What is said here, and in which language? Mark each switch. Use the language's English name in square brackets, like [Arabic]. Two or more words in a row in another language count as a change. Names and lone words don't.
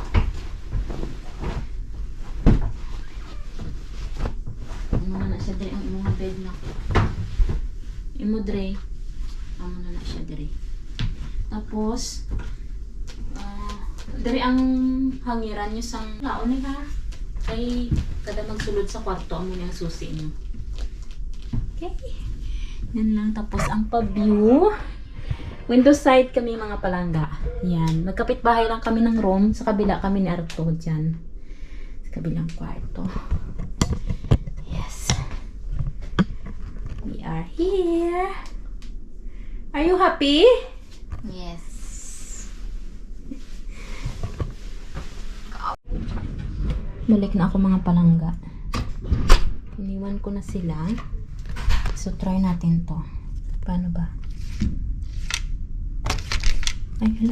[Hiligaynon] Amo na siya dre ang imong bed na. Imo dre. Amo na siya dre. Tapos dre ang hangiran niyo sang laon ni ha. Kay kada magsulod sa kwarto amo ni ang susi niyo. [Filipino] Okay. Yan lang. [Hiligaynon] Tapos ang pa-view. [English] Window side [Hiligaynon] kami mga palangga. [Filipino] Yan. Magkapit bahay lang kami ng room. Sa kabila kami ni Arto dyan. Sa kabilang kwarto. [English] Yes. We are here. Are you happy? Yes. [Hiligaynon] Balik na ako mga palangga. [Filipino] Iniwan ko na sila. So, try natin to. Paano ba? Ay, hala.